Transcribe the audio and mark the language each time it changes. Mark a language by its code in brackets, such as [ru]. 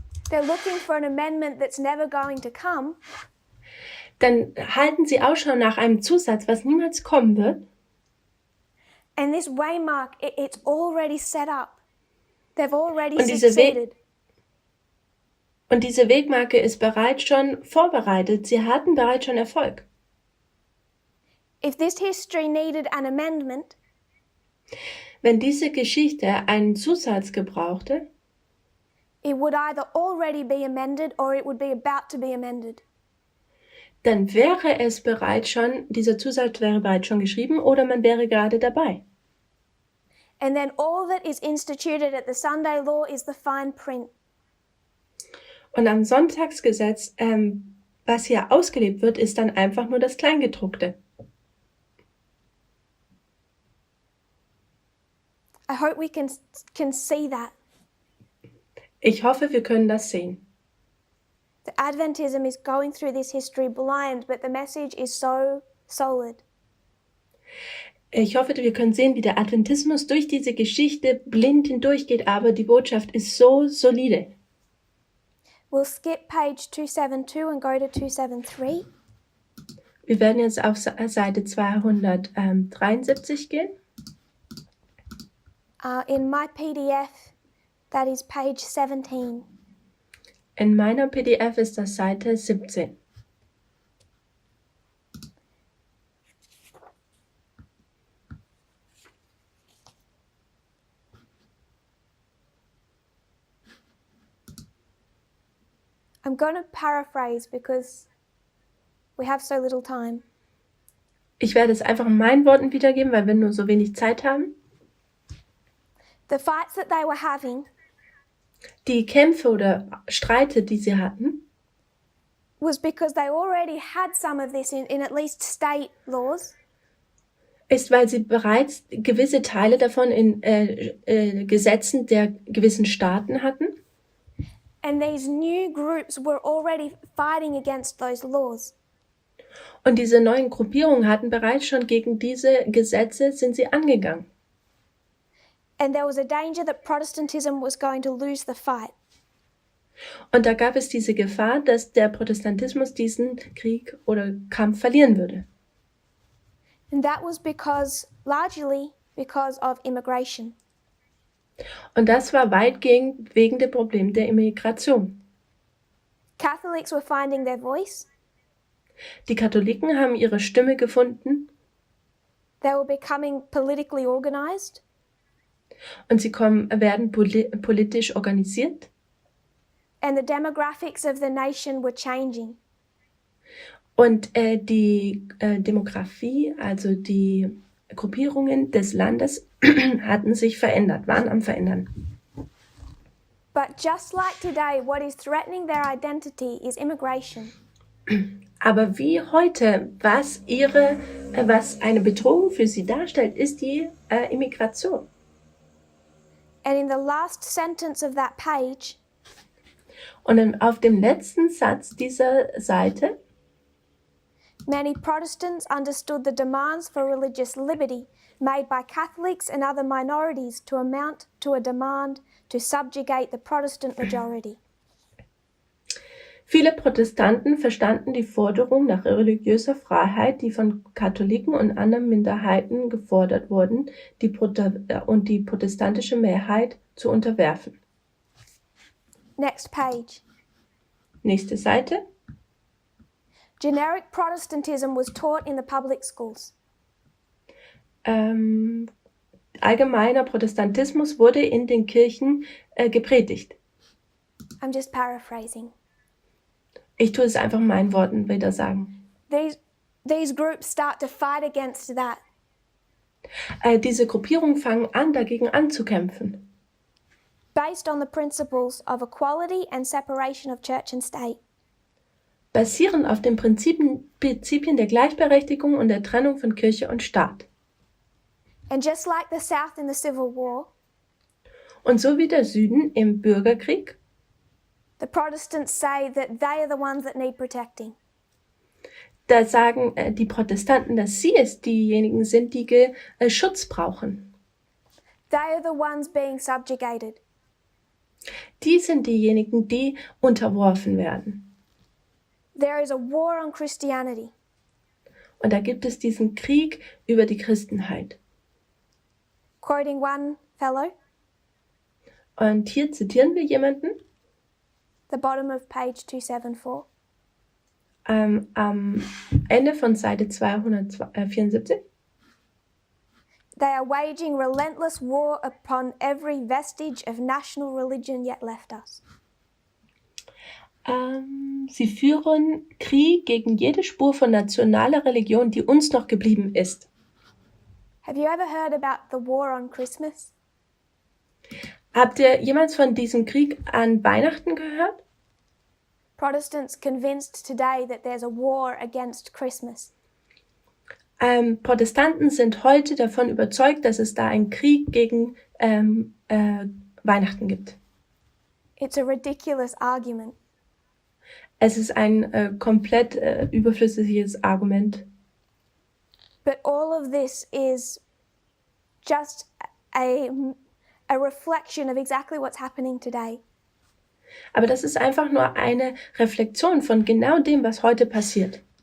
[en] they're looking for an amendment that's never going to come. [de] dann halten sie Ausschau nach einem Zusatz, was niemals kommen wird. [en] And this waymark, it's already set up. They've already [de] Und diese [en] succeeded. [de] Und diese Wegmarke ist bereits schon vorbereitet. Sie hatten bereits schon Erfolg. [en] If this history needed an amendment, [de] Wenn diese Geschichte einen Zusatz gebrauchte, [en] it would either already be amended or it would be about to be amended. [de] dann wäre es bereits schon, dieser Zusatz wäre bereits schon geschrieben oder man wäre gerade dabei. [en] And then all that is instituted at the Sunday law is the fine print. [de] Und am Sonntagsgesetz, was hier ausgelebt wird, ist dann einfach nur das Kleingedruckte. [en] I hope we can see that. [de] Ich hoffe, wir können das sehen. [en] The Adventism is going through this history blind, but the message is so solid. [de] Ich hoffe, wir können sehen, wie der Adventismus durch diese Geschichte blind hindurchgeht, aber die Botschaft ist so solide. [en] We'll skip page 272 and go to 273. [de] Wir werden jetzt auf Seite 273 gehen. [en] In my PDF, that is page 17. [de] In meiner PDF ist das Seite 17. [en] I'm going to paraphrase because we have so little time. [de] Ich werde es einfach in meinen Worten wiedergeben, weil wir nur so wenig Zeit haben. [en] The fights that they were having [de] Die Kämpfe oder Streite, die sie hatten, [en] was because they already had some of this in at least state laws. [de] ist, weil sie bereits gewisse Teile davon in Gesetzen der gewissen Staaten hatten. [en] And these new groups were already fighting against those laws. [de] Und diese neuen Gruppierungen hatten bereits schon gegen diese Gesetze sind sie angegangen. [en] And there was a danger that Protestantism was going to lose the fight. [de] Und da gab es diese Gefahr, dass der Protestantismus diesen Krieg oder Kampf verlieren würde. [en] And that was largely because of immigration. [de] Und das war weitgehend wegen dem Problem der Immigration. [en] Catholics were finding their voice. [de] Die Katholiken haben ihre Stimme gefunden [en] They were becoming politically organized. [de] und sie werden politisch organisiert. [en] And the demographics of the nation were changing. [de] Und die Demografie, also die Gruppierungen des Landes hatten sich verändert, waren am Verändern. [en] But just like today, what is threatening their identity is immigration. [de] Aber wie heute, was eine Bedrohung für sie darstellt, ist die Immigration. [en] And in the last sentence of that page, [de] Und auf dem letzten Satz dieser Seite [en] many Protestants understood the demands for religious liberty made by Catholics and other minorities to amount to a demand to subjugate the Protestant majority. [de] Viele Protestanten verstanden die Forderung nach religiöser Freiheit, die von Katholiken und anderen Minderheiten gefordert wurden, die protestantische Mehrheit zu unterwerfen. [en] Next page. [de] Nächste Seite. [en] Generic Protestantism was taught in the public schools. [de] Allgemeiner Protestantismus wurde in den Kirchen gepredigt. [en] I'm just paraphrasing. [de] Ich tue es einfach in meinen Worten wieder sagen. [en] These groups start to fight against that. [de] Diese Gruppierungen fangen an, dagegen anzukämpfen. [en] Based on the principles of equality and separation of church and state. [de] Basierend auf den Prinzipien der Gleichberechtigung und der Trennung von Kirche und Staat. [en] And just like the South in the Civil War, [de] Und so wie der Süden im Bürgerkrieg, [en] the Protestants say that they are the ones that need protecting. [de] da sagen die Protestanten, dass sie es diejenigen sind, die Schutz brauchen. [en] They are the ones being subjugated. [de] Die sind diejenigen, die unterworfen werden. [en] There is a war on Christianity. [de] Und da gibt es diesen Krieg über die Christenheit. [en] Quoting one fellow, [de] Und hier zitieren wir jemanden [en] the bottom of page 274. [de] am Ende von Seite 274. [en] They are waging relentless war upon every vestige of national religion yet left us. [de] Sie führen Krieg gegen jede Spur von nationaler Religion, die uns noch geblieben ist. [en] Have you ever heard about the war on Christmas? [de] Habt ihr jemals von diesem Krieg an Weihnachten gehört? [en] Protestants convinced today that there's a war against Christmas. [de] Protestanten sind heute davon überzeugt, dass es da einen Krieg gegen Weihnachten gibt. [en] It's a ridiculous argument. [de] Es ist ein komplett überflüssiges Argument. [en] But all of this is just a reflection of exactly what's happening today. [de] Aber das ist einfach nur eine Reflexion von genau dem, was heute passiert.